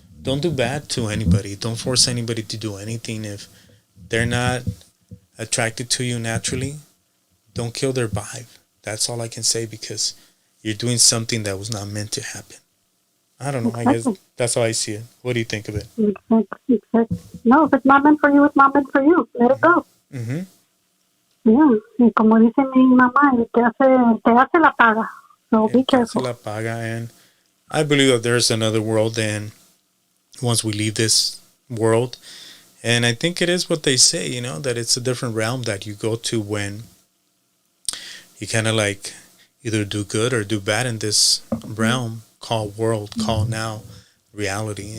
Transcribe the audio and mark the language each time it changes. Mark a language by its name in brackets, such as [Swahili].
[English] Don't do bad to anybody. Don't force anybody to do anything if they're not attracted to you naturally. Don't kill their vibe. That's all I can say, because you're doing something that was not meant to happen. I don't know. I guess that's how I see it. What do you think of it? Exactly. No, if it's not meant for you, it's not meant for you. Let it go. Mm-hmm. Yeah. [Spanish] Y como dice mi mamá, te hace la paga. [English] So be careful. [Spanish] La paga. [English] And I believe that there's another world, and once we leave this world, and I think it is what they say, that it's a different realm that you go to when you kind of like either do good or do bad in this realm called world, called now reality.